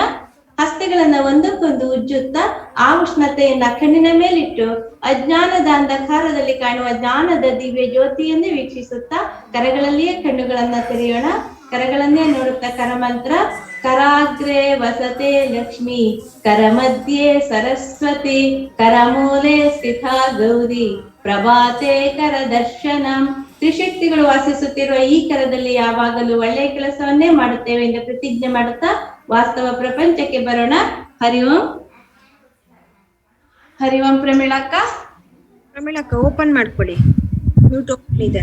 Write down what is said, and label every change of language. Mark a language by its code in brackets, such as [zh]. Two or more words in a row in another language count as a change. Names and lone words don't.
[kn] ಹಸ್ತಗಳನ್ನ ಒಂದಕ್ಕೊಂದು ಉಜ್ಜುತ್ತಾ ಆ ಉಷ್ಣತೆಯನ್ನ ಕಣ್ಣಿನ ಮೇಲಿಟ್ಟು ಅಜ್ಞಾನದ ಅಂಧಕಾರದಲ್ಲಿ ಕಾಣುವ ಜ್ಞಾನದ ದಿವ್ಯ ಜ್ಯೋತಿಯನ್ನೇ ವೀಕ್ಷಿಸುತ್ತಾ ಕರಗಳಲ್ಲಿಯೇ ಕಣ್ಣುಗಳನ್ನ ತೆರೆಯೋಣ. ಕರಗಳನ್ನೇ ನೋಡುತ್ತಾ ಕರಮಂತ್ರ. [sa] ಕರಾಗ್ರೆ ವಸತೆ ಲಕ್ಷ್ಮಿ, ಕರ ಮಧ್ಯೆ ಸರಸ್ವತಿ, ಕರಮೂಲೆ ಸ್ಥಿತ ಗೌರಿ, ಪ್ರಭಾತೆ ಕರ ದರ್ಶನಂ. [kn] ತ್ರಿಶಕ್ತಿಗಳು ವಾಸಿಸುತ್ತಿರುವ ಈ ಕರದಲ್ಲಿ ಯಾವಾಗಲೂ ಒಳ್ಳೆಯ ಕೆಲಸವನ್ನೇ ಮಾಡುತ್ತೇವೆ ಎಂದು ಪ್ರತಿಜ್ಞೆ ಮಾಡುತ್ತಾ ವಾಸ್ತವ ಪ್ರಪಂಚಕ್ಕೆ ಬರೋಣ. ಹರಿ ಓಂ. ಹರಿ ಓಂ. ಪ್ರಮೀಳಕ್ಕ ಓಪನ್ ಮಾಡ್ಕೊಡಿ, [en] mute open [kn] ಇದೆ.